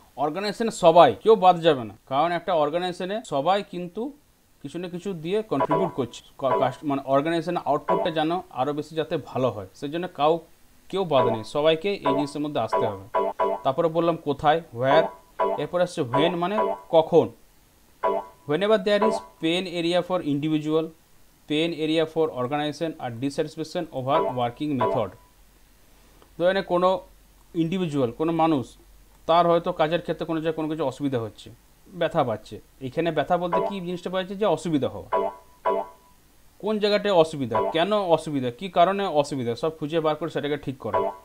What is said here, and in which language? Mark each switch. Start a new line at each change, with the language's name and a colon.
Bangla: অর্গানাইজেশনে সবাই, কেউ বাদ যাবে না, কারণ একটা অর্গানাইজেশনে সবাই কিন্তু কিছু না কিছু দিয়ে কন্ট্রিবিউট করছে, মানে অর্গানাইজেশনের আউটপুটটা যেন আরও বেশি যাতে ভালো হয়, সেই জন্য কেউ বাদ নেই, সবাইকে এই জিনিসের মধ্যে আসতে হবে। তারপরে বললাম কোথায়, হোয়ার। এরপর আসছে হোয়েন, মানে কখন।
English: whenever there is pain area for individual, pain area for organization
Bangla: আর
English: dissatisfaction over working method।
Bangla: ধরেন কোনো ইন্ডিভিজুয়াল, কোনো মানুষ, তার হয়তো কাজের ক্ষেত্রে কোনো জায়গায় কোনো কিছু অসুবিধা হচ্ছে, ব্যথা পাচ্ছে। এখানে ব্যথা বলতে কি জিনিসটা পাচ্ছে, যে অসুবিধা হওয়া, কোন জায়গাটায় অসুবিধা, কেন অসুবিধা, কি কারণে অসুবিধা, সব খুঁজে বার করে সেটাকে ঠিক করা।